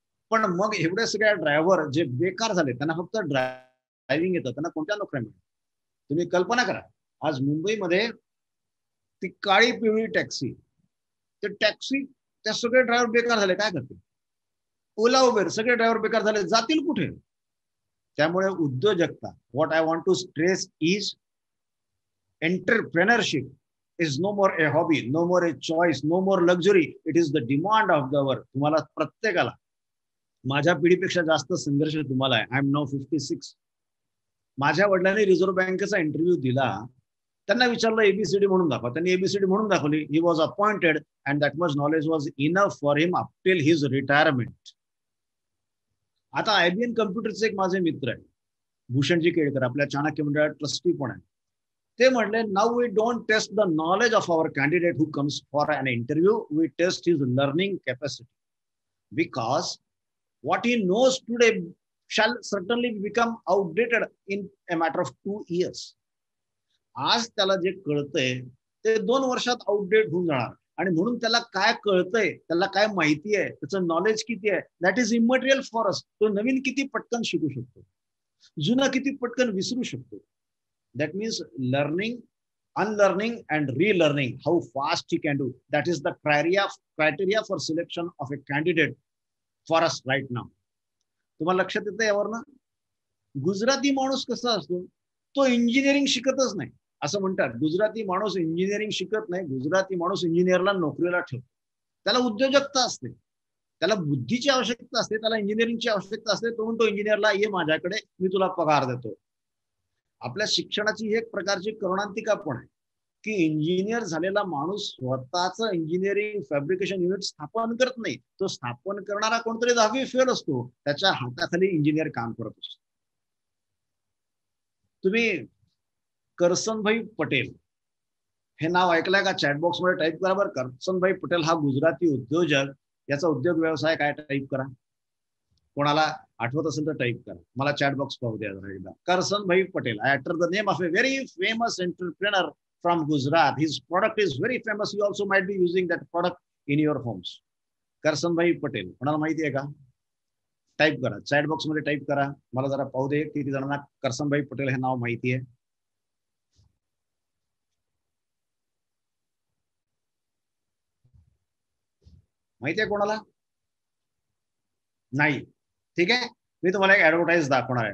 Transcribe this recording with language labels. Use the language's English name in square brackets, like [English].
[Marathi] पण मग एवढे सगळे ड्रायव्हर जे बेकार झाले, त्यांना फक्त ड्रायव्हिंग येतं, त्यांना कोणत्या नोकऱ्या मिळतात? तुम्ही कल्पना करा, आज मुंबईमध्ये ती काळी पिवळी टॅक्सी, ते टॅक्सी, त्या सगळे ड्रायव्हर बेकार झाले, काय करतील? ओला उबेर, सगळे ड्रायव्हर बेकार झाले, जातील कुठे? त्यामुळे उद्योजकता, [English] What I want to stress is entrepreneurship is no more a hobby, no more a choice, no more luxury. It is the demand of the hour. [Marathi] तुम्हाला प्रत्येकाला, माझ्या पिढीपेक्षा जास्त संघर्ष तुम्हाला आहे. [English] I am now 56. [Marathi] माझ्या वडिलांनी रिझर्व्ह बँकेचा इंटरव्ह्यू दिला, त्यांना विचारलं एबीसीडी म्हणून दाखवा, त्यांनी एबीसीडी म्हणून दाखवली. [English] He was appointed and that much knowledge was enough for him up till his retirement. [Marathi] आता आयबीएन कम्प्युटरचे एक माझे मित्र आहे, भूषणजी केळकर, आपल्या चाणक्य मंडळात ट्रस्टी पण आहे. ते म्हणले, [English] Now we don't test the knowledge of our candidate who comes for an interview, we test his learning capacity, because what he knows today shall certainly become outdated in a matter of 2 years. [Marathi] आज त्याला जे कळतंय ते 2 वर्षात outdate होऊन जाणार. आणि म्हणून त्याला काय कळतंय, त्याला काय माहिती आहे, त्याचं नॉलेज किती आहे, [English] That is immaterial for us. [Marathi] तो नवीन किती पटकन शिकू शकतो, जुना किती पटकन विसरू शकतो. [English] That means learning, unlearning and relearning, how fast he can do. That is the criteria for selection of a candidate for us right now. [Marathi] तुम्हाला लक्षात येतं यावरनं? गुजराती माणूस कसा असतो, तो इंजिनिअरिंग शिकतच नाही. असं म्हणतात, गुजराती माणूस इंजिनिअरिंग शिकत नाही, गुजराती माणूस इंजिनिअरला नोकरीला ठेवतो. त्याला उद्योजकता असते, त्याला बुद्धीची आवश्यकता असते, त्याला इंजिनिअरिंगची आवश्यकता असते. तो म्हणतो इंजिनिअरला, ये माझ्याकडे, मी तुला पगार देतो. आपल्या शिक्षणाची एक प्रकारची करुणांतिका पण आहे की इंजिनियर झालेला माणूस स्वतःचं इंजिनिअरिंग फॅब्रिकेशन युनिट स्थापन करत नाही. तो स्थापन करणारा कोणतरी 10वी फेल असतो, त्याच्या हाताखाली इंजिनियर काम करत असतो. तुम्ही करसनभाई पटेल हे नाव ऐकलंय का? चॅटबॉक्स मध्ये टाईप करा बरं, करसनभाई पटेल हा गुजराती उद्योजक, याचा उद्योग व्यवसाय काय, टाईप करा. कोणाला आठवत असेल तर टाईप करा, मला चॅटबॉक्स पाहू द्या जरा एकदा. [English] Karsanbhai Patel, I utter the name of a very famous entrepreneur from Gujarat. His product is very famous. You also might be using that product in your homes. [Marathi] Karsanbhai Patel कोणाला माहिती आहे का? टाईप करा, चॅट बॉक्स मध्ये टाईप करा, मला जरा पाहू दे किती जणांना करसनभाई पटेल हे नाव माहिती आहे. माहिती आहे कोणाला? नाही. ठीक आहे, मी तुम्हाला एक ऍडव्हर्टाईज दाखवणार आहे.